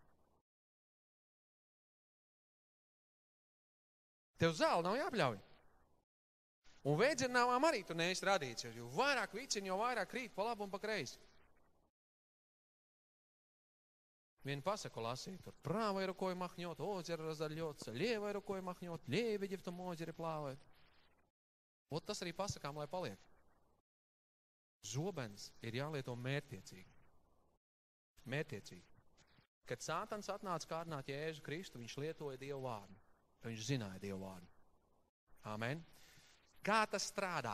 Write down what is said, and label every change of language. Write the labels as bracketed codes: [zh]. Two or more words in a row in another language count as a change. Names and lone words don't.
[lv] Tev zāle nav jāpļauj. Un vēdzirnāvām arī tu neesi radīts, jo vairāk vicini, jo vairāk krīt pa labu un pa kreisi. Vienu pasaku lasīt, tur [ru] правой рукой махнет, озеро разольется, левой рукой махнет, лебеди в том озере плавают. [lv] Ot tas arī pasakām, lai paliek. Zobens ir jālieto mērķtiecīgi. Mērķtiecīgi. Kad Sātans atnāca kārdināt Jēzu Kristu, viņš lietoja Dievu vārdu. Viņš zināja Dievu vārdu. Amen. Kā tas strādā?